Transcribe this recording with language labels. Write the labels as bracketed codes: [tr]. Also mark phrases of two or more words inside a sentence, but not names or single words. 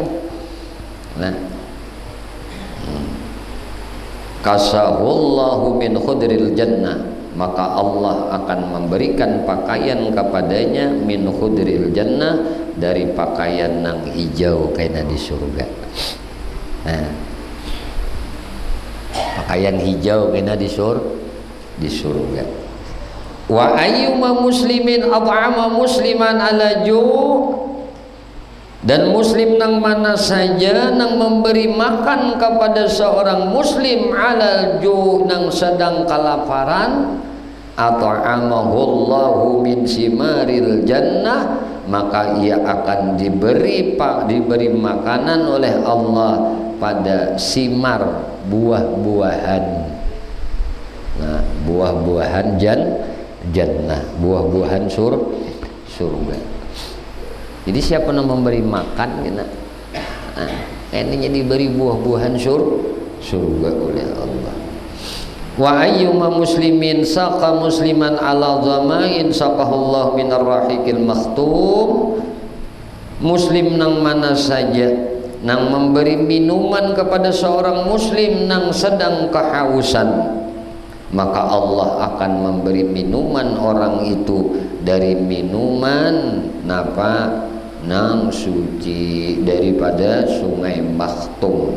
[bjn] Nah, [ar] كساه الله من خضر الجنة, [bjn] maka Allah akan memberikan pakaian kepadanya [ar] من خضر الجنة, [bjn] dari pakaian nang hijau kaina di surga. Nah, pakaian hijau kena di surga. [ar] وأيما مسلم أطعم مسلما على جوع', [bjn] dan muslim nang mana saja nang memberi makan kepada seorang muslim [ar] على جوع' [bjn] nang sedang kelaparan, [ar] أطعمه الله من ثمار الجنة, [id] maka ia akan diberi makanan oleh Allah pada simar buah-buahan. Nah, buah-buahan jannah, buah-buahan surga. Jadi siapa yang memberi makan kita, nah, ini diberi buah-buahan surga oleh Allah. [ar] وأيما مسلم سقى مسلما على ظمأ سقاه الله من الرحيق المختوم. [bjn] Muslim nang mana saja nang memberi minuman kepada seorang muslim nang sedang kehausan, maka Allah akan memberi minuman orang itu dari minuman napa nang suci daripada sungai Makhtum.